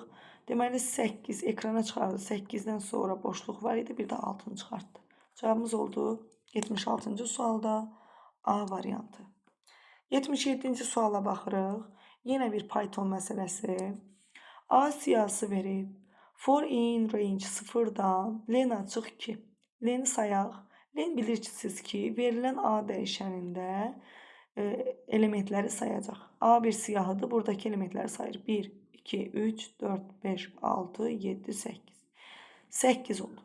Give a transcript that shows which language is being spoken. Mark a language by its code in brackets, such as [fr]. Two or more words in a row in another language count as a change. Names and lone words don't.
[az] Deməli 8 ekrana çıxardı. 8-dən sonra boşluq var idi, bir də 6-nı çıxartdı. Cavabımız oldu 76-cı sualda A variantı. 77-ci suala baxırıq. Yenə bir Python məsələsi. A siyahısı verib. [en] For in range [az] 0-dan len açıq 2. Leni sayaq. Len bilirsiniz ki, verilən A dəyişənində elementləri sayacaq. A1 siyahıdır. Buradakı elementləri sayır. 1, 2, 3, 4, 5, 6, 7, 8. 8 oldu.